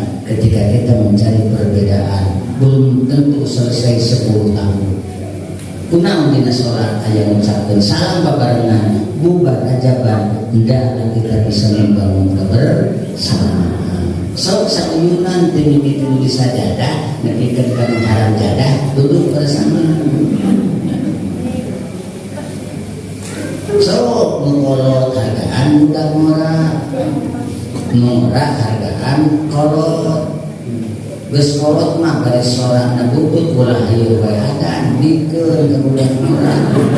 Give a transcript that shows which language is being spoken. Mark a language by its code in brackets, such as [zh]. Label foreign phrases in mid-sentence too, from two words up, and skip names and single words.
[id] Ketika kita mencari perbedaan belum tentu selesai 10 tahun. [su] Kunaon dina sholat aya ngucapkeun salam babarengan bubar ajaban [id] hendaklah kita bisa membangun kebersamaan. [su] Sok sauyunan teu mimiti di sajadah nepikeun ka haram jadah [id] duduk bersama. [su] Sok ngolot hargaan budak murah hargaan kolot. Geus kolot mah bari sorangna butut ulah ieu wae adan dikeun ka budak murah.